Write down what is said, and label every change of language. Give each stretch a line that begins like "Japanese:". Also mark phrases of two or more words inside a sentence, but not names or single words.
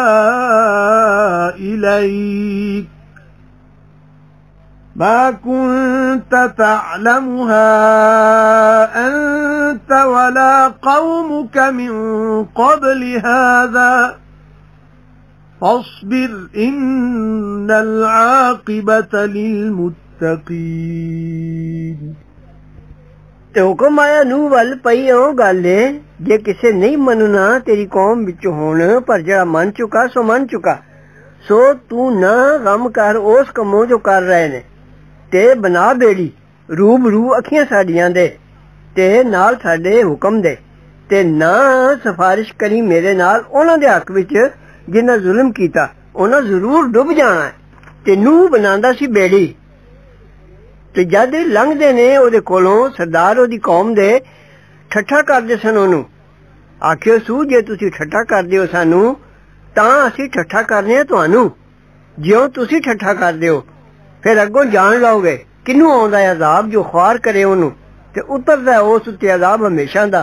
Arabic: إليك ما كنت تعلمها أنت ولا قومك من قبل هذا فاصبر إن العاقبة للمتقين
Punjabi: ਤੇ ਹੁਕਮ ਆਇਆ ਨੂਹ ਵੱਲ ਪਈ ਉਹ ਗੱਲ ਏ ਜੇ ਕਿਸੇ ਨਹੀਂ ਮੰਨਣਾ ਤੇਰੀ ਕੌਮ ਵਿੱਚ ਹੋਣ ਪਰ ਜਿਹੜਾ ਮੰਨ ਚੁੱਕਾ ਸੋ ਮੰਨ ਚੁੱਕਾ ਸੋ ਤੂੰ ਨਾ ਗਮ ਕਰ ਉਸ ਕੰਮੋਂ ਜੋ ਕਰ ਰਹੇ ਨੇ ਤੇ ਬਣਾ ਬੇੜੀ ਰੂਬਰੂ ਅੱਖੀਆਂ ਸਾਡੀਆਂ ਦੇ ਤੇ ਨਾਲ ਸਾਡੇ ਹੁਕਮ ਦੇ ਤੇ ਨਾ ਸਿਫਾਰਿਸ਼ ਕਰੀ ਮੇਰੇ ਨਾਲ ਉਹਨਾਂ ਦੇ ਹੱਕ ਵਿੱਚ ਜਿਨ੍ਹਾਂ ਜ਼ੁਲਮ ਕੀਤਾ ਉਹਨਾਂ ਜ਼ਰੂਰ ਡੁੱਬ ਜਾਣਾ ਹੈ ਤੇ ਨੂਹ ਬਣਾਂਦਾ ਸੀ ਬੇੜੀ। ਤੇ ਜਦ ਲੰਘਦੇ ਨੇ ਓਹਦੇ ਕੋਲੋਂ ਸਰਦਾਰ ਓਹਦੀ ਕੌਮ ਦੇ ਠੱਠਾ ਕਰਦੇ ਸਨ ਓਨੂੰ। ਆਖਿਓ ਸੂ ਜੇ ਤੁਸੀਂ ਠੱਠਾ ਕਰਦੇ ਹੋ ਸਾਨੂੰ ਤਾਂ ਅਸੀਂ ਠੱਠਾ ਕਰਨੇ ਆਂ ਤੁਹਾਨੂੰ। ਜਿਉਂ ਤੁਸੀਂ ਠੱਠਾ ਕਰਦੇ ਹੋ ਫਿਰ ਅੱਗੋਂ ਜਾਣ ਲਓਗੇ ਕਿਨੂੰ ਆਉਂਦਾ ਹੈ ਅਜ਼ਾਬ ਜੋ ਖ਼੍ਵਾਰ ਕਰੇ ਓਨੂੰ ਤੇ ਉਤਰਦਾ ਉਸ ਉੱਤੇ ਅਜ਼ਾਬ ਹਮੇਸ਼ਾ ਦਾ।